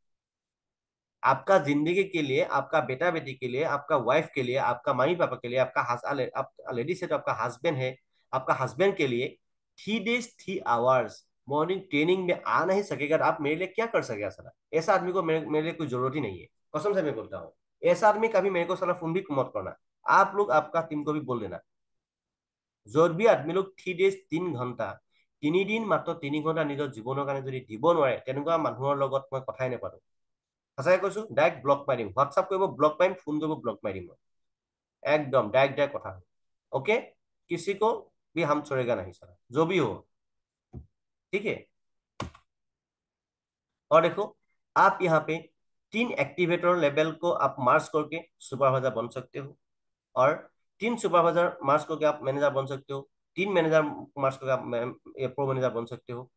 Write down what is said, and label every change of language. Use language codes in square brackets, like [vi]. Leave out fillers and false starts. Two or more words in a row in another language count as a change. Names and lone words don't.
[hi] आपका जिंदगी के लिए, आपका बेटा बेटी के लिए, आपका वाइफ के लिए, आपका मम्मी पापा के लिए, आप लेडीज है तो आपका हस्बैंड है, आपका हस्बैंड के लिए 3 [en] days 3 hours morning training [hi] में आ नहीं सकेगा तो आप मेरे लिए क्या कर सकेगा सर? ऐसा आदमी को मेरे लिए कोई जरूरत ही नहीं है। कसम से मैं बोलता हूँ, ऐसा आदमी कभी मेरे को साला फोन भी मत करना। आप लोग आपका टीम को भी बोल देना, [as] য'ত [hi] भी आदमी लोग 3 डेज [as] 3 ঘণ্টা 3 দিন মাত্ৰ 3 ঘণ্টা নিজৰ জীৱনৰ কাৰণে যদি দিব নোৱাৰে, তেনেকুৱা মানুহৰ লগত মই কথাই নাপাতো। সঁচাকে কৈছো, [en] direct block [as] মাৰি দিম। হোৱাটছআপ কৰিব ব্লক মাৰিম, ফোন কৰিব ব্লক মাৰি দিম মই। [hi] एकदम डायरेक्ट डायरेक्ट কথা। ओके? किसी को भी हम छोड़ेगा नहीं सर, जो भी हो। ठीक है? और देखो, आप यहाँ पे 3 [en] activator level [hi] को आप मार्च करके सुपरवाइजर बन सकते हो, और 3 [en] supervisor march [hi] करके आप मैनेजर बन सकते हो, 3 [en] manager march [hi] करके आप [en] pro manager [hi] बन सकते हो।